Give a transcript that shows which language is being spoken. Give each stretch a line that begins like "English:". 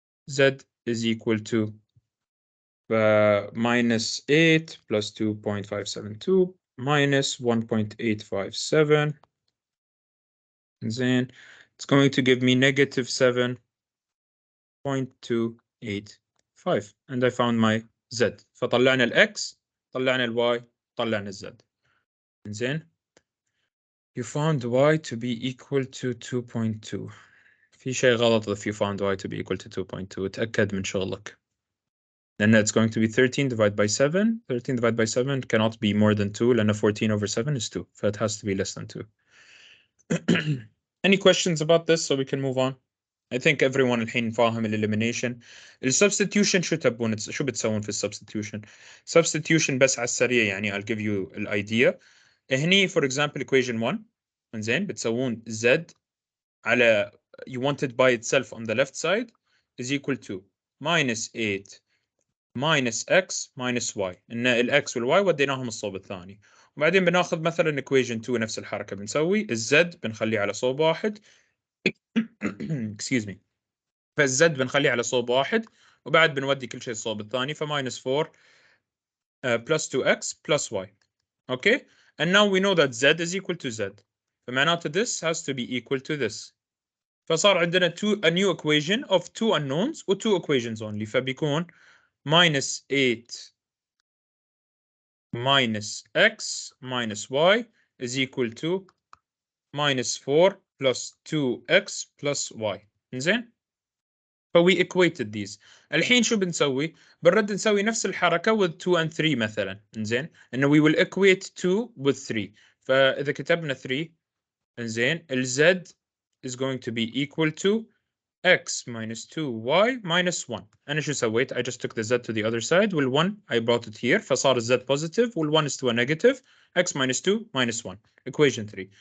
English: Z is equal to minus 8 plus 2.572 minus 1.857. Then it's going to give me negative 7.285. And I found my Z.
Arabic: فطلعنا الX, طلعنا الY, طلعنا الZ.
English: Then you found Y to be equal to 2.2.
Arabic: في شيء غلط
English: if you found Y to be equal to 2.2.
Arabic: تأكد من شغلك.
English: Then it's going to be 13 divided by 7. 13 divided by 7 cannot be more than 2
Arabic: لأن
English: 14 over 7 is 2. So it has to be less than 2. Any questions about this so we can move on? I think everyone
Arabic: الحين فاهم
English: elimination.
Arabic: Substitution شو تبون شو بتسوون في substitution?
English: Substitution
Arabic: بس على السريع يعني
English: I'll give you idea. هني for example equation 1
Arabic: إنزين بتسوون z على
English: you want it by itself on the left side is equal to minus 8 minus x minus y.
Arabic: إن الx والy وديناهم الصوب الثاني. وبعدين بناخذ مثلا equation 2 نفس الحركة بنسوي الz بنخليه على صوب واحد.
English: excuse me.
Arabic: فالz بنخليه على صوب واحد وبعد بنودي كل شيء الصوب الثاني ف
English: minus 4 plus 2x plus y. Okay? And now we know that z is equal to z.
Arabic: فمعناته
English: this has to be equal to this.
Arabic: فصار عندنا
English: a new equation of two unknowns و two equations only.
Arabic: فبيكون
English: minus 8 minus x minus y is equal to minus 4 plus 2x plus y.
Arabic: إنزين؟ فوي
English: equated these.
Arabic: الحين شو بنسوي؟ بنرد نسوي نفس الحركة
English: with 2 and 3
Arabic: مثلا.
English: إنزين؟ إنه we will equate 2 with 3.
Arabic: فإذا كتبنا 3 إنزين
English: z is going to be equal to x minus 2y minus 1.
Arabic: أنا شو سويت؟
English: I just took the z to the other side وال1 I brought it here فصار z positive وال1 is to a negative x minus 2 minus 1 equation 3.